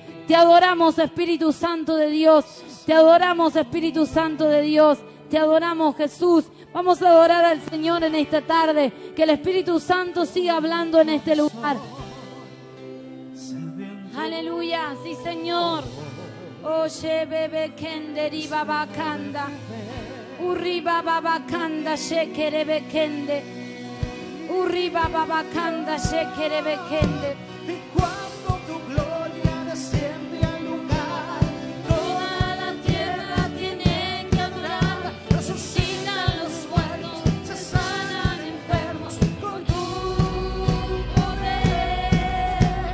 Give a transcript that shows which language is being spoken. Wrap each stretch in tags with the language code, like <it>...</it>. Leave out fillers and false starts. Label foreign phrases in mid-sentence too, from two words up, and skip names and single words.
<es>Te adoramos, Espíritu Santo de Dios. Te adoramos, Espíritu Santo de Dios. Te adoramos, Jesús. Vamos a adorar al Señor en esta tarde. Que el Espíritu Santo siga hablando en este lugar. Aleluya, sí, Señor. Oye, bebe kenderi babakanda. Uriba babakanda shekere bekende. Uriba babakanda shekere bekende. Y cuando tu gloria desciende al lugar, Toda la tierra tiene que adorar. resucitan los muertos, se sanan enfermos con tu poder.</es>